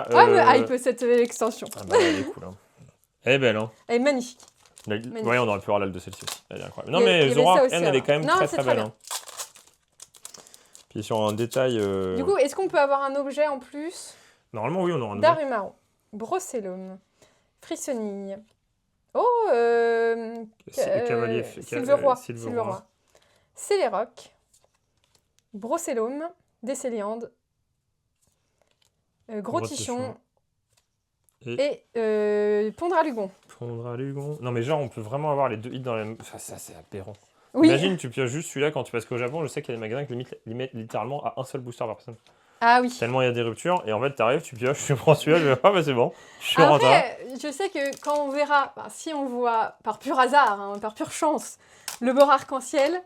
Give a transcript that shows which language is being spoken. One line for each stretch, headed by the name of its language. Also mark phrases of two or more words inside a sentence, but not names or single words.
French: Ah, me hype cette extension. Ah bah, elle est cool. Hein. Elle est belle. Hein. Elle est magnifique. Ouais, on aurait pu avoir l'alt de celle-ci aussi. Elle est incroyable. Non, Il y mais avait Zoroark, ça aussi, elle est quand même non, très c'est très très belle. Hein. Puis sur un détail. Du coup, est-ce qu'on peut avoir un objet en plus? Normalement, oui, on aura un objet. Darumaru, Brocellum, Frissonille. Oh, Cavalier. Silverroi. Céléroc, Brocellum, Décéliande, Grottichon et Pondralugon. Pondralugon. Non, mais genre, on peut vraiment avoir les deux hits dans la même. Enfin, ça, c'est aberrant. Oui. Imagine, tu pioches juste celui-là quand tu passes qu'au Japon. Je sais qu'il y a des magasins qui limitent littéralement à un seul booster par personne. Ah oui. Tellement il y a des ruptures. Et en fait, t'arrives, tu pioches, tu prends celui-là, je vais ah bah c'est bon. Je suis rentré. Après, je sais que quand on verra, si on voit par pur hasard, hein, par pure chance, le bord arc-en-ciel,